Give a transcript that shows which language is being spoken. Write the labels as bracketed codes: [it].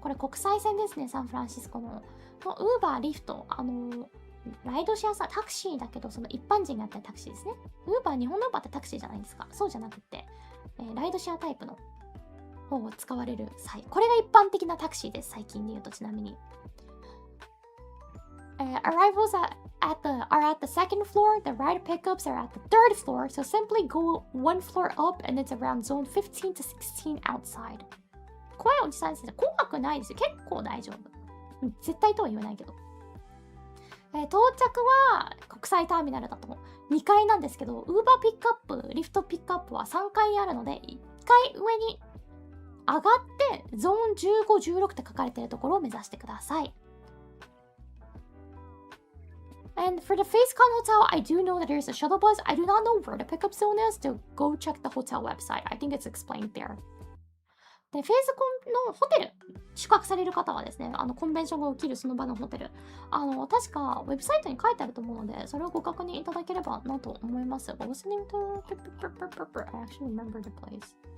[ja] これ国際線ですね、サンフランシスコの。Uber、Lyft、ライドシェアさ、タクシーだけど、その一般人がやったタクシーですね。 Uber、日本の Uber ってタクシーじゃないですか。そうじゃなくて、ライドシェアタイプの方を使われる際。これが一般的なタクシーです、最近で言うとちなみに。 [en] Arrivals are at the second floor. The ride pickups are at the third floor. So simply go one floor up and it's around zone 15 to 16 outside. [ja] 怖いおじさんですね。怖くないですよ。結構大丈夫。絶対とは言わないけど。到着は国際ターミナルだと2階なんですけど、Uber ピックアップ、リフトピックアップは3階あるので、1階上に上がってゾーン15、16って書かれているところを目指してください。 [en] And for the FaceCon Hotel, I do know that there's a shuttle bus. I do not know where the pickup zone is, so go check the hotel website. I think it's explained there. [ja] で、フェーズコンのホテル、宿泊される方はですね、コンベンションが起きるその場のホテル、確かウェブサイトに書いてあると思うので、それをご確認いただければなと思います。 [en] What was the name of the... I actually remember the place.